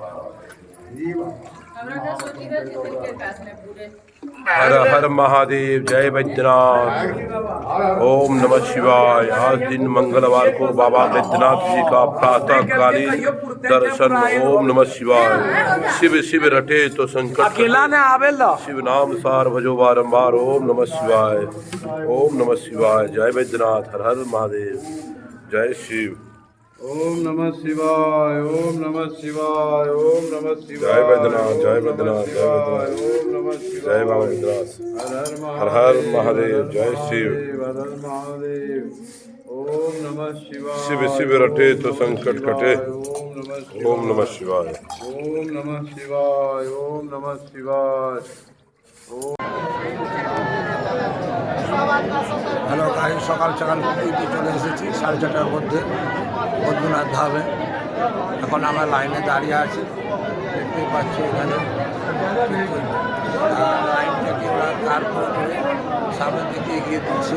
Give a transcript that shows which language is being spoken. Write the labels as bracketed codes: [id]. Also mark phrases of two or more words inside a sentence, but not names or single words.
[hi] हर हर महादेव, जय बैद्यनाथ। [sa] ओम नमः शिवाय। [hi] आज दिन मंगलवार को बाबा बैद्यनाथ जी का प्रातःकालीन दर्शन। [sa] ओम नमः शिवाय। [hi] शिव शिव रटे तो संकट शिव नाम सार भजो बारंबार। [sa] ओम नमः शिवाय, ओम नमः शिवाय। [hi] जय बैद्यनाथ, हर हर महादेव, जय शिव। [sa] ओम नमः शिवाय, ओम नमः शिवाय, ओम नमः शिवाय। [hi] जय बैद्यनाथ, जय बैद्यनाथ, जय बैद्यनाथ। [sa] ओम नमः शिवाय। [hi] जय बाबा बैद्यनाथ। हर हर हर महादेव, जय शिव। हर हर महादेव। [sa] ओम नमः शिवाय। [hi] शिव शिव रटे तो संकट कटे। [sa] ओम नमः शिवाय। ओम नमः शिवाय। ओम नमः शिवाय, ओम नमः शिवाय। [bn] হ্যালো গাড়ি সকাল সকাল পুজোতে চলে এসেছি 4:30টার মধ্যে বৈদ্যনাথ ধামে। এখন আমরা লাইনে দাঁড়িয়ে আছি, দেখতেই পাচ্ছি এখানে লাইন থেকে ওরা তারপর করে সামনের দিকে এগিয়ে দিচ্ছে।